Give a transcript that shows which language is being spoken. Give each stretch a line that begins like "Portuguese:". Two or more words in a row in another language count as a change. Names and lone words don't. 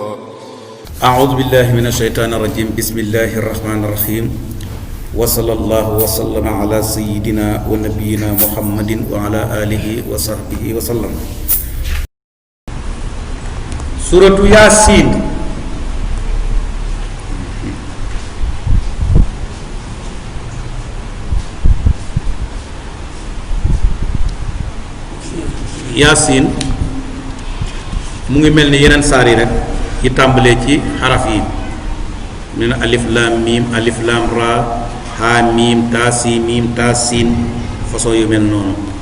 Arabic: أعوذ بالله من الشيطان الرجيم. بسم الله الرحمن الرحيم. وصلى الله وسلم على سيدنا ونبينا محمد وعلى آله وصحبه وسلم. سورة ياسين.
Wolof: Yaasin mu ngi mel ni yeneen saar yi rek yi tàmbalee ci xaraf yi nee na
Arabic: ألف لام ميم ألف لام را حا ميم طا سي ميم طا سين
Wolof: façon yu mel noonu.